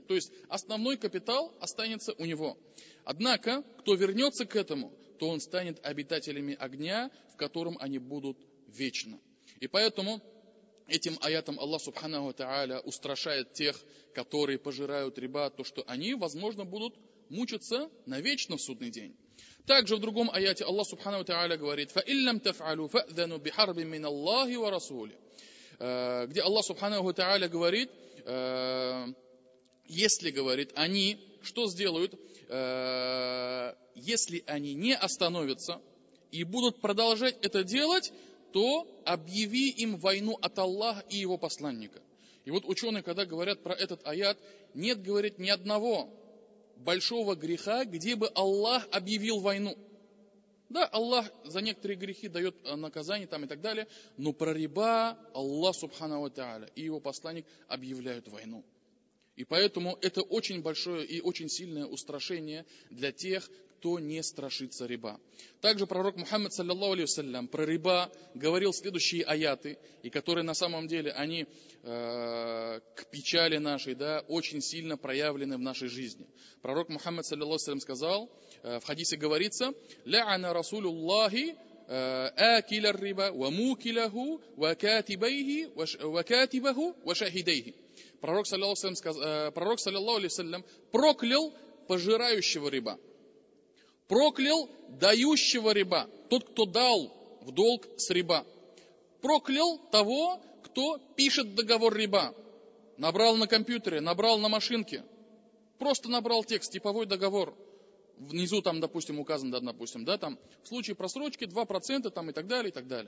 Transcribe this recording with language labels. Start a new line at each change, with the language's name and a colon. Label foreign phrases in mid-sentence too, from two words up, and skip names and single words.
Russian: То есть основной капитал останется у него. Однако, кто вернется к этому, то он станет обитателями огня, в котором они будут вечно. И поэтому этим аятом Аллах
Arabic: سبحانه وتعالى
Russian: устрашает тех, которые пожирают риба, то, что они, возможно, будут мучиться навечно в судный день. Также в другом аяте Аллах
Arabic: سبحانه وتعالى
Russian: говорит:
Arabic: فَإِلَّمْ تَفْعَلُوا فَأْذَنُوا بِحَرْبٍ مِّنَ اللَّهِ وَرَسُولِهِ.
Russian: Где Аллах
Arabic: سبحانه وتعالى
Russian: говорит, если, говорит, они что сделают, если они не остановятся и будут продолжать это делать, то объяви им войну от Аллаха и его посланника. И вот ученые, когда говорят про этот аят, нет, говорит, ни одного большого греха, где бы Аллах объявил войну. Да, Аллах за некоторые грехи дает наказание там и так далее, но про риба Аллах
Arabic: سبحانه وتعالى
Russian: и его посланник объявляют войну. И поэтому это очень большое и очень сильное устрашение для тех, кто не страшится риба. Также пророк Мухаммад,
Arabic: صلى الله عليه وسلم,
Russian: про риба говорил следующие аяты, и которые на самом деле, они к печали нашей, да, очень сильно проявлены в нашей жизни.
Arabic: Пророк Мухаммад, صلى الله عليه وسلم,
Russian: сказал, в хадисе говорится,
Arabic: «لعن رسول الله آكل الربا وموكله وكاتبه وشاهديه». Пророк, صلى الله عليه وسلم,
Russian: проклял пожирающего риба, проклял дающего риба, тот, кто дал в долг с риба, проклял того, кто пишет договор риба, набрал на компьютере, набрал на машинке, просто набрал текст, типовой договор, внизу там, допустим, указано, да, допустим, да, там, в случае просрочки 2% там, и так далее, и так далее.